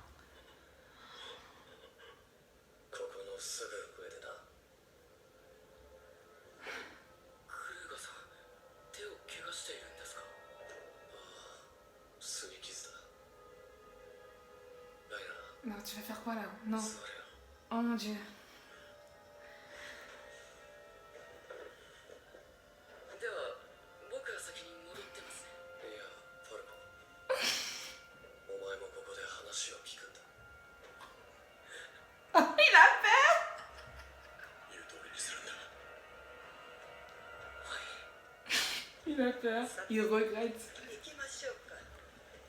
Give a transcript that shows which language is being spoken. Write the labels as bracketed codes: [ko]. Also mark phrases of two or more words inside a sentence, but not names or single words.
[ja] ここのすぐ上でな。クルーガさん、手を怪我しているんですか？ああ、擦り傷だ。ライナー、 [fr] Non, tu vas faire quoi là? Non. [ja] 座れよ。 [fr] Oh mon dieu. [ja] では、僕は先に戻ってますね。いや、ファルコ。お前もここで話を聞くんだ。 [fr] Il a peur. [ja] 言う通りにするんだ。 [fr] Il a peur. Il regrette. [ja] 行きましょうか。